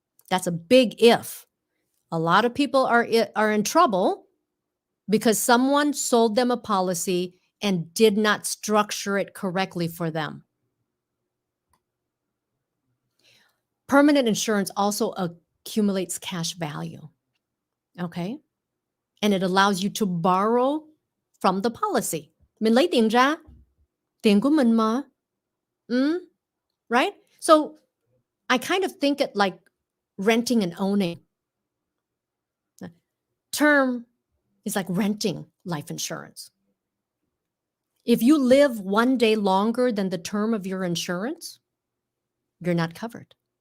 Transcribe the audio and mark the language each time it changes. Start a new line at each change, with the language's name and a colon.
English: That's a big if. A lot of people are in trouble because someone sold them a policy and did not structure it correctly for them. Permanent insurance also accumulates cash value. Okay? And it allows you to borrow from the policy.
Vietnamese: Mình lấy tiền ra, tiền của mình mà.
English: Right? So I kind of think it like renting and owning. Term is like renting life insurance. If you live one day longer than the term of your insurance, you're not covered.